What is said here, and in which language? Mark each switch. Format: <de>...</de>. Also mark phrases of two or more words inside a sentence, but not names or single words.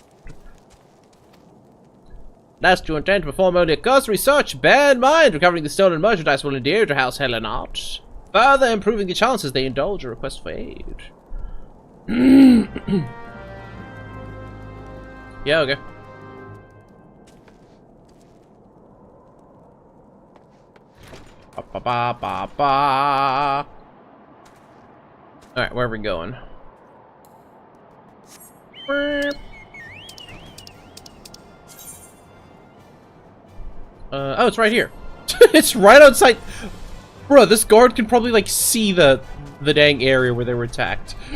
<en>Lest you intend to perform only a cursory search, bear in mind recovering the stolen merchandise will endear to House Hellenart, further improving the chances they indulge a request for aid. Yeah, okay. Ba-ba-ba-ba. Alright, where are we going? Oh, it's right here. It's right outside. Bro, this guard can probably, like, see the dang area where they were attacked.</en>